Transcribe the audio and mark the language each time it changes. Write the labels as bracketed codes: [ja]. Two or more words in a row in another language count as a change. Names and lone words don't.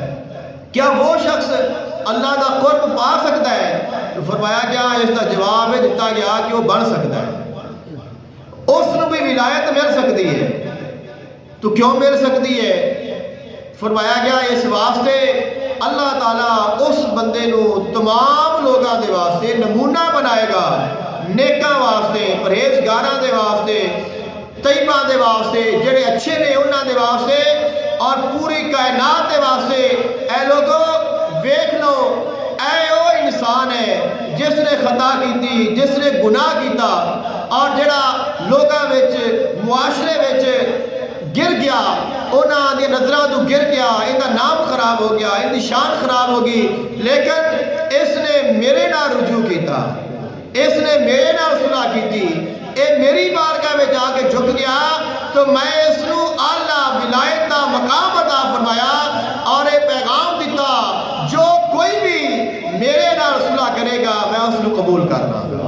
[ur] کیا وہ شخص اللہ کا قرب پا سکتا ہے؟ تو فرمایا گیا اس کا جواب ہے دیتا گیا کہ وہ بن سکتا ہے، اس نے بھی ولایت مل سکتی ہے۔ تو کیوں مل سکتی ہے؟ [pa] فرمایا گیا اس واسطے اللہ تعالیٰ اس بندے نو تمام لوگاں دے واسطے نمونہ بنائے گا، نیکاں واسطے، پرہیزگاراں دے واسطے، طیباں دے واسطے، جڑے اچھے نے انہاں دے واسطے، اور پوری کائنات دے واسطے۔ اے لوگوں ویکھ لو، اے او انسان ہے جس نے خطا کیتی، جس نے گناہ کیتا، اور جڑا لوگاں وچ معاشرے وچ گر گیا، انہاں دی نظراں تو گر گیا، ان دا نام خراب ہو گیا، ان دی شان خراب ہوگی، لیکن اس نے میرے نال رجوع کیتا، اس نے میرے نال صلح کیتی، اے میری بارگاہ میں جا کے جھک گیا، تو میں اس نو اعلیٰ ولایت دا مقام عطا فرمایا اور اے پیغام دیتا جو کوئی بھی میرے نال صلح کرے گا میں اس نو قبول کرنا۔